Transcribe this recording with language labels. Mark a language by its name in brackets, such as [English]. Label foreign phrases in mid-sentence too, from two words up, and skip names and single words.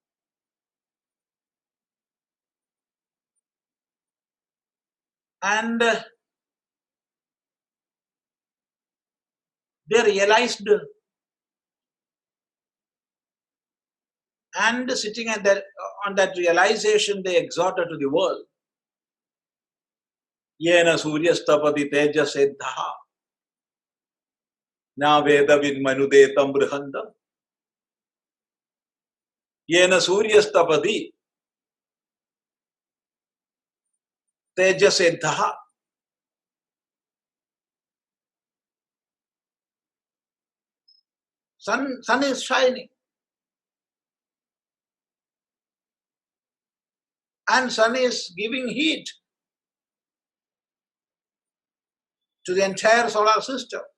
[English] And they realized, and sitting on that realization, they exhorted to the world. [Sanskrit] Yena suryastapati tejaseddha na veda vidmanudetam brhandam. Yena suryastapati tejaseddha. [English] Sun is shining. And sun is giving heat to the entire solar system.